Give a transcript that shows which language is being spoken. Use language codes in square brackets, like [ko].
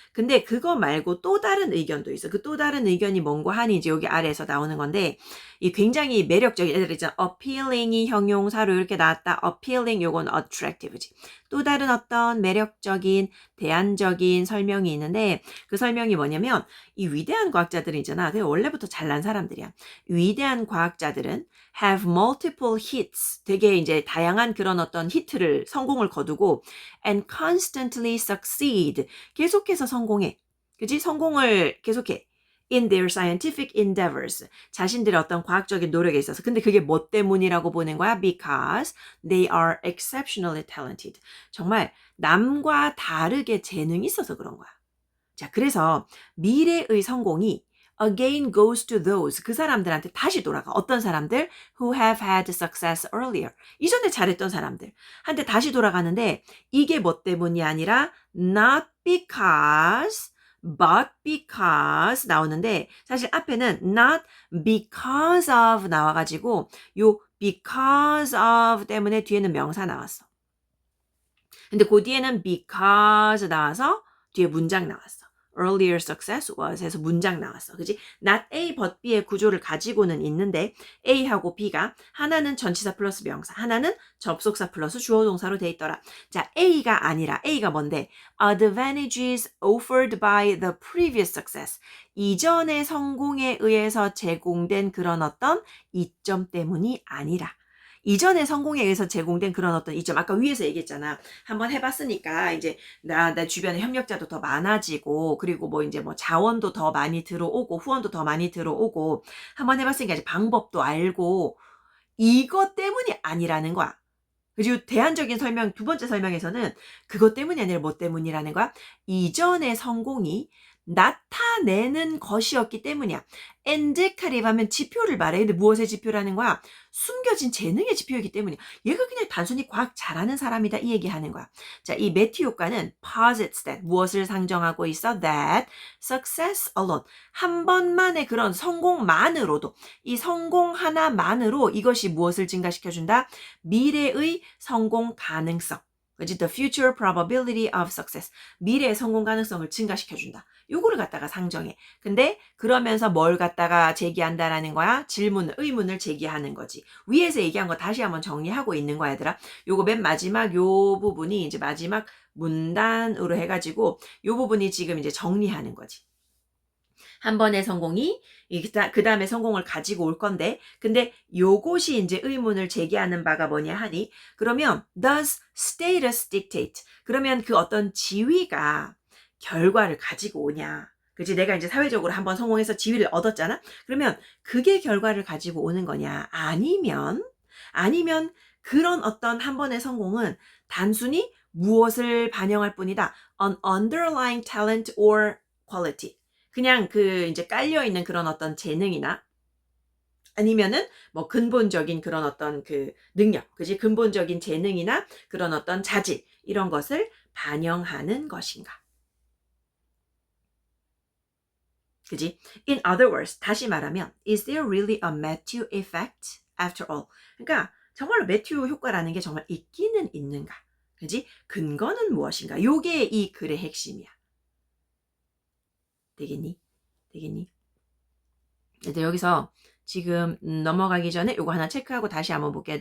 [ko] 근데 그거 말고 또 다른 의견도 있어. 그 또 다른 의견이 뭔고 하니 이제 여기 아래에서 나오는 건데 이 굉장히 매력적인 애들 있잖아. appealing이 형용사로 이렇게 나왔다. appealing 요건 attractive지. 또 다른 어떤 매력적인 대안적인 설명이 있는데 그 설명이 뭐냐면 이 위대한 과학자들은 있잖아. 그게 원래부터 잘난 사람들이야. 위대한 과학자들은 [en] have multiple hits. [ko] 되게 이제 다양한 그런 어떤 히트를 성공을 거두고 [en] and constantly succeed. [ko] 계속해서 성공해. 그지? 성공을 계속해. [en] in their scientific endeavors. [ko] 자신들의 어떤 과학적인 노력에 있어서. 근데 그게 뭐 때문이라고 보는 거야? [en] Because they are exceptionally talented. [ko] 정말 남과 다르게 재능이 있어서 그런 거야. 자, 그래서 미래의 성공이 [en] again goes to those. [ko] 그 사람들한테 다시 돌아가. 어떤 사람들? [en] Who have had success earlier. [ko] 이전에 잘했던 사람들. 한테 다시 돌아가는데 이게 뭐 때문이 아니라 [en] not because but because [ko] 나오는데 사실 앞에는 [en] not because of [ko] 나와가지고 요 because of 때문에 뒤에는 명사 나왔어. 근데 그 뒤에는 because 나와서 뒤에 문장 나왔어. Earlier success was 해서 문장 나왔어. 그지? not A but B의 구조를 가지고는 있는데 A하고 B가 하나는 전치사 플러스 명사, 하나는 접속사 플러스 주어 동사로 돼 있더라. 자, A가 아니라 A가 뭔데? [en] Advantages offered by the previous success. [ko] 이전의 성공에 의해서 제공된 그런 어떤 이점 때문이 아니라 이전의 성공에 의해서 제공된 그런 어떤 이점, 아까 위에서 얘기했잖아. 한번 해봤으니까 이제 나 주변에 협력자도 더 많아지고, 그리고 뭐 이제 뭐 자원도 더 많이 들어오고, 후원도 더 많이 들어오고, 한번 해봤으니까 이제 방법도 알고, 이것 때문이 아니라는 거야. 그리고 대안적인 설명, 두 번째 설명에서는 그것 때문이 아니라 뭐 때문이라는 거야? 이전의 성공이 나타내는 것이었기 때문이야. 엔데카립 하면 지표를 말해. 근데 무엇의 지표라는 거야? 숨겨진 재능의 지표이기 때문이야. 얘가 그냥 단순히 과학 잘하는 사람이다 이 얘기하는 거야. 자, 이 매튜 효과는 [en] posits that [ko] 무엇을 상정하고 있어? [en] That success alone [ko] 한 번만의 그런 성공만으로도 이 성공 하나만으로 이것이 무엇을 증가시켜준다? 미래의 성공 가능성. 그치? [en] The future probability of success. [ko] 미래의 성공 가능성을 증가시켜준다. 요거를 갖다가 상정해. 근데 그러면서 뭘 갖다가 제기한다라는 거야? 질문, 의문을 제기하는 거지. 위에서 얘기한 거 다시 한번 정리하고 있는 거야, 얘들아. 요거 맨 마지막 요 부분이 이제 마지막 문단으로 해가지고 요 부분이 지금 이제 정리하는 거지. 한 번의 성공이 그 다음에 성공을 가지고 올 건데, 근데 요것이 이제 의문을 제기하는 바가 뭐냐 하니, 그러면 [en] does status dictate? [ko] 그러면 그 어떤 지위가 결과를 가지고 오냐? 그치? 내가 이제 사회적으로 한번 성공해서 지위를 얻었잖아? 그러면 그게 결과를 가지고 오는 거냐? 아니면 그런 어떤 한 번의 성공은 단순히 무엇을 반영할 뿐이다. [en] An underlying talent or quality. [ko] 그냥 그 이제 깔려있는 그런 어떤 재능이나 아니면은 뭐 근본적인 그런 어떤 그 능력, 그지? 근본적인 재능이나 그런 어떤 자질, 이런 것을 반영하는 것인가. 그지? [en] In other words, [ko] 다시 말하면, [en] is there really a Matthew effect after all? [ko] 그러니까 정말로 매튜 효과라는 게 정말 있기는 있는가? 그지? 근거는 무엇인가? 요게 이 글의 핵심이야. 되겠니? 근데 여기서 지금 넘어가기 전에 요거 하나 체크하고 다시 한번 볼게요.